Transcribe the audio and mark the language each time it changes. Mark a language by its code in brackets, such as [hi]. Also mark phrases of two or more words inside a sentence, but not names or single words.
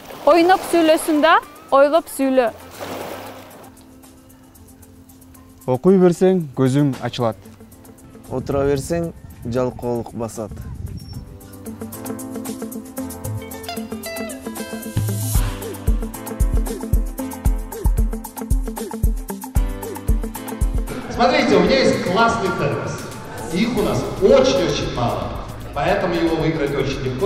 [ky] Oynoп сүйлөсүң да, ойлоп сүйлө. Окуй берсең, көзүң ачылат. Отура берсең, жалкоолук басат. [ru] Смотрите, у меня есть классный термос. Их у нас очень-очень мало. Поэтому его выиграть очень легко.